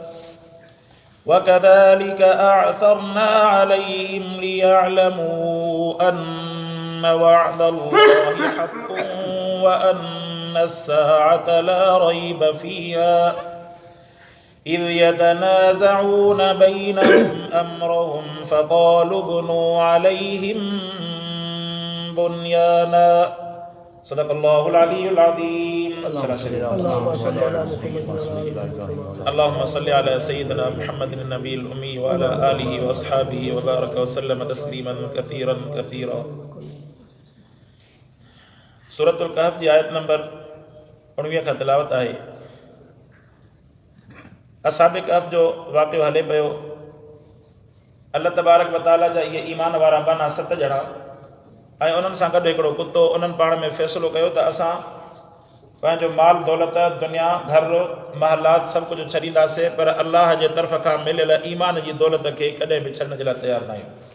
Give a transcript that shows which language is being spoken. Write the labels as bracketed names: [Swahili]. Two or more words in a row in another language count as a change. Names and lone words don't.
[Arabic] وكذلك أعثرنا عليهم ليعلموا أن وعد الله حق وأن الساعة لا ريب فيها إذ يتنازعون بينهم أمرهم فقالوا ابنوا عليهم بنيانا صدق الله العلي العظيم. اللهم صل على سيدنا محمد النبي الأمي وعلى آله وأصحابه وبارك وسلم تسليما كثيرا كثيرا. [Sindhi] सूरतुल कहफ जी आयत नंबर 19 का तिलावत आहे। असहाब कहफ जो वाक़ियो हले पियो, [Arabic] الله تبارك وتعالى [Sindhi] जा इहे ईमान वारा बाना 7 ॼणा ऐं उन्हनि सां गॾु हिकिड़ो कुतो, उन्हनि पाण में फ़ैसिलो कयो त असां पंहिंजो माल दौलत दुनिया घर महलात सभु कुझु छॾींदासीं, पर अल्लाह जे तरफ़ खां मिलियल ईमान जी दौलत खे कॾहिं बि छॾण जे लाइ तयारु न आहियूं।